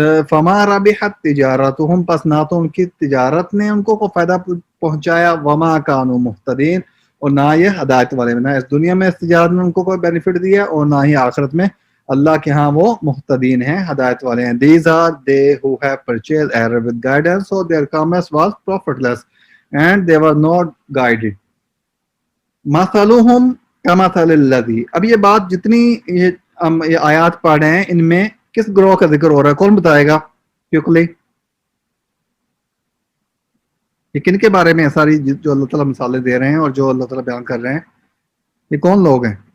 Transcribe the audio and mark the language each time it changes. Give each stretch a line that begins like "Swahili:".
Arabic: فما ربحت تجارتہم,
Urdu: پس نہ تو ان کی تجارت نے ان کو کوئی فائدہ پہنچایا.
Arabic: وما کانوا مہتدین,
Urdu: اور نہ یہ ہدایت والے میں, نہ اس دنیا میں اس تجارت میں ان کو کوئی بینیفٹ دیا اور نہ ہی آخرت میں اللہ کے ہاں وہ محتدین ہیں, ہدایت والے ہیں.
English: These are they who have purchased error with guidance, so their commerce was profitless and they were not guided.
Arabic: مثلهم كمثل الذي,
Urdu: اب یہ بات جتنی یہ آیات پڑھ رہے ہیں ان میں کس گروہ کا ذکر ہو رہا ہے؟ کون بتائے گا؟ کیوکلی یہ کن کے بارے میں ساری جو اللہ تعالیٰ مثالیں دے رہے ہیں اور جو اللہ تعالیٰ بیان کر رہے ہیں, یہ کون لوگ ہیں؟